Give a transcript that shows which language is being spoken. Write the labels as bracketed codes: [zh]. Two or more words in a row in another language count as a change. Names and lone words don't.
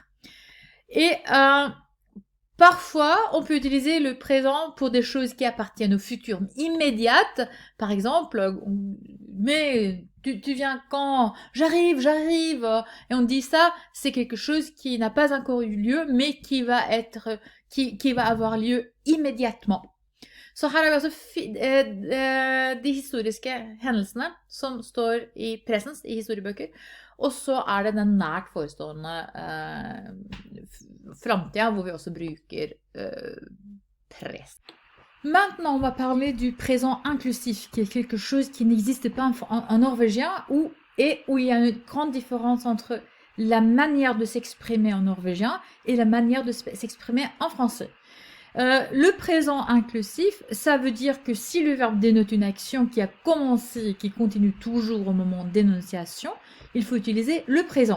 [fr] Et parfois, on peut utiliser le présent pour des choses qui appartiennent au futur immédiat. Par exemple, mais tu viens quand? J'arrive. Et on dit ça, c'est quelque chose qui n'a pas encore eu lieu, mais qui va avoir lieu immédiatement. [no] Så her vi altså de historiske hendelsene som står i presens i historiebøker, og så det den nært forestående fremtiden hvor vi også bruker presens. [fr] Maintenant, on va parler du présent inclusif, qui est quelque chose qui n'existe pas en norvégien, où il y a une grande différence entre la manière de s'exprimer en norvégien et la manière de s'exprimer en français. Le présent inclusif, ça veut dire que si le verbe dénote une action qui a commencé et qui continue toujours au moment d'énonciation, il faut utiliser le présent.